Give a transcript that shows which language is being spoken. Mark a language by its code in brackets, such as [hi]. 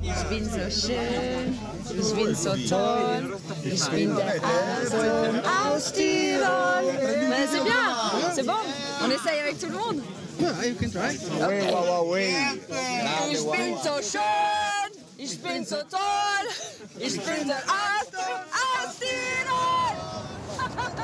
[de] bin so schön, ich bin so toll, ich bin der Aston aus Tirol. [fr] Mais c'est bien, c'est bon, on essaye avec tout le monde. [en] Yeah, you can try. [de] Ich bin so schön, ich bin so toll, ich bin der Aston aus Tirol.